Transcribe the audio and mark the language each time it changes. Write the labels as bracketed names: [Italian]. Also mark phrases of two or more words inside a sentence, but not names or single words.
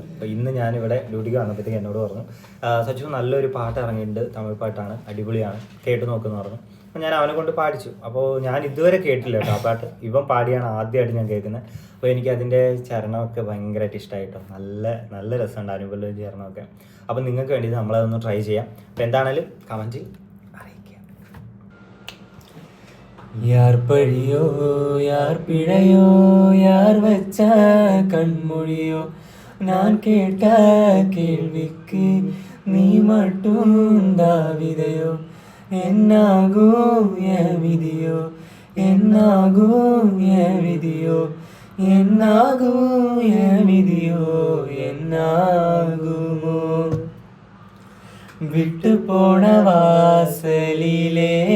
[Malayalam] അപ്പോൾ ഇന്ന് ഞാനിവിടെ ഡ്യൂട്ടിക്ക് വന്നപ്പോഴത്തേക്ക് എന്നോട് പറഞ്ഞു, സച്ചു നല്ലൊരു പാട്ട് ഇറങ്ങിയിട്ടുണ്ട്, തമിഴ് പാട്ടാണ്, അടിപൊളിയാണ്, കേട്ട് നോക്കുമെന്ന് പറഞ്ഞു. അപ്പോൾ ഞാൻ അവനെ കൊണ്ട് പാടിച്ചു. അപ്പോൾ ഞാൻ ഇതുവരെ കേട്ടില്ല കേട്ടോ ആ പാട്ട്, ഇവൻ പാടിയാണ് ആദ്യമായിട്ട് ഞാൻ കേൾക്കുന്നത്. അപ്പോൾ എനിക്ക് അതിൻ്റെ ചരണമൊക്കെ ഭയങ്കരമായിട്ട് ഇഷ്ടമായിട്ടോ. നല്ല നല്ല രസമുണ്ട് അനുപല്ലവി ചരണമൊക്കെ. അപ്പോൾ നിങ്ങൾക്ക് വേണ്ടി നമ്മളതൊന്ന് ട്രൈ ചെയ്യാം. അപ്പോൾ എന്താണേലും കമൻറ്റ് അറിയിക്കുക. [Tamil] யார் பழியோ யார் பிழையோ யார் வச்ச கண்மொழியோ நான் கேட்ட கேள்விக்கு நீ மட்டும் தாவிதையோ என்னாகும் என் விதியோ என்னாகும் என் விதியோ என்னாகும் என் விதியோ என்னாகுமோ விட்டு போன வாசலிலே